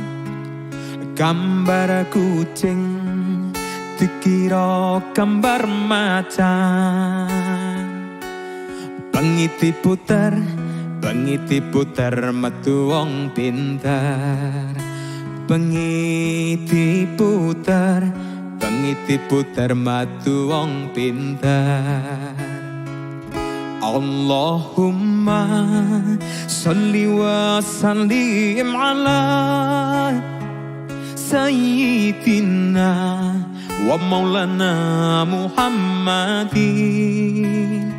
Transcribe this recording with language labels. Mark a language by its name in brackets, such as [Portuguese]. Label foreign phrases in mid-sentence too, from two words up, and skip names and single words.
[Javanese] Gambar kucing dikira gambar macan. Bengi diputer metu wong pinter. Bengi diputer metu wong pinter. [Arabic] اللهم صل وسلم على سيدنا ومولانا محمد.